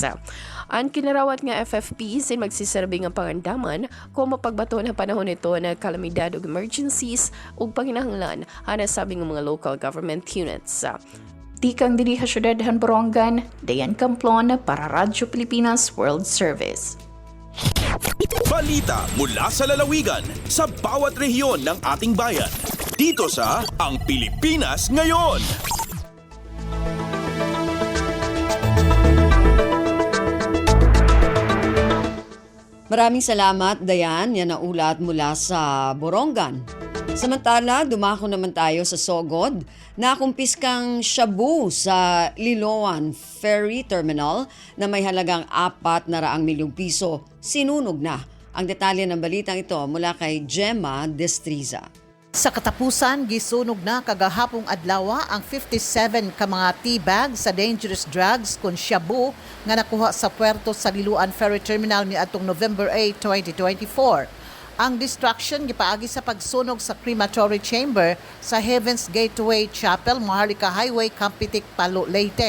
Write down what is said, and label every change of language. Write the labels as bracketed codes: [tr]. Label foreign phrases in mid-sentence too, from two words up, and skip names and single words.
[war] Ang kinarawat nga FFPs ay magsiserbi nga pangandaman kung mapagbato na panahon nito na kalamidad o emergencies o panginahanglan hanasabi ng mga [en] local government units. [war] Tikang diri sa syudad han Borongan, Dayan Camplon para Radyo Pilipinas World Service. [tl] Balita mula sa lalawigan sa bawat rehiyon ng ating bayan. Dito sa Ang Pilipinas Ngayon. Maraming salamat, Dayan. Yan ang ulat mula sa Borongan. Samantala, dumako naman tayo sa Sogod. Nakumpiskang shabu sa Liloan Ferry Terminal na may halagang 400 milyong piso. Sinunog na. Ang detalye ng balitang ito mula kay Gemma Destriza. [ceb] Sa katapusan, gisunog na kagahapong adlaw ang 57 ka mga tea bags sa [en] dangerous drugs [ceb] kon shabu nga nakuha sa puerto sa Liloan Ferry Terminal niadtong November 8, 2024. Ang destruction gipaagi sa pagsunog sa [en] crematory chamber [ceb] sa Heaven's Gateway Chapel, Maharlika Highway, Campitic, Palo, Leyte.